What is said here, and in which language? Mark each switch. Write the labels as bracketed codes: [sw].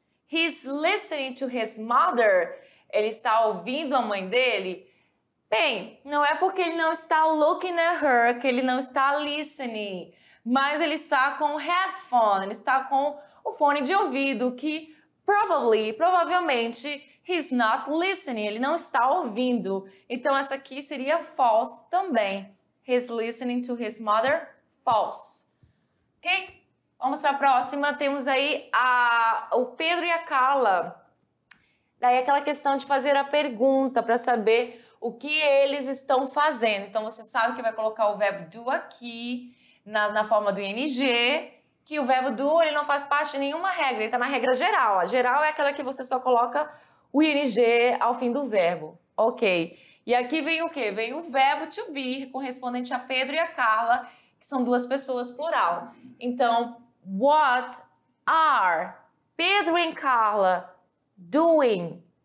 [en] He's listening to his mother. [pt] Ele está ouvindo a mãe dele. Bem, não é porque ele não está [en] looking at her [pt] que ele não está listening. Mas ele está com headphone, ele está com o fone de ouvido que provavelmente, [en] he's not listening, [pt] ele não está ouvindo. Então, essa aqui seria false também. [en] He's listening to his mother, false. [pt] Ok? Vamos para a próxima. Temos aí o Pedro e a Carla. Daí aquela questão de fazer a pergunta para saber o que eles estão fazendo. Então, você sabe que vai colocar o verbo do aqui na forma do ing, que o verbo do ele não faz parte de nenhuma regra, ele está na regra geral. A geral é aquela que você só coloca o ing ao fim do verbo. Ok. E aqui vem o quê? Vem o verbo to be, correspondente a Pedro e a Carla, que são duas pessoas plural. [en] Então, what are Pedro e Carla doing?